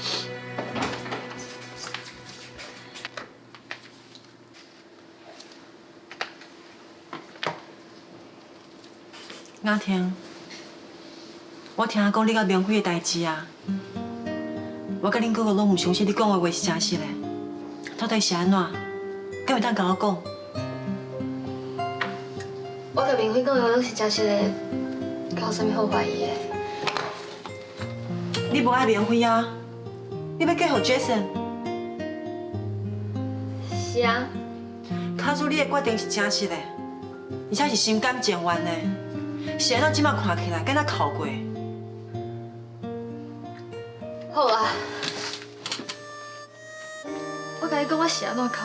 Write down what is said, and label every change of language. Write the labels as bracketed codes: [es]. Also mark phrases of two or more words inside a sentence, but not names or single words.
[nan] 雅婷，我听讲你甲明辉的代志啊，我甲恁哥哥拢唔相信你讲的话是真实的，到底是安怎？敢会当甲我讲？我甲明辉讲的话拢是真实的，敢有啥物好怀疑的？你无爱明辉啊？你要嫁予 Jason？是啊。卡叔，你的决定是真实的，而且是心甘情愿的。是安怎即摆看起来，敢若哭过？好啊，我甲你讲，我是安怎哭？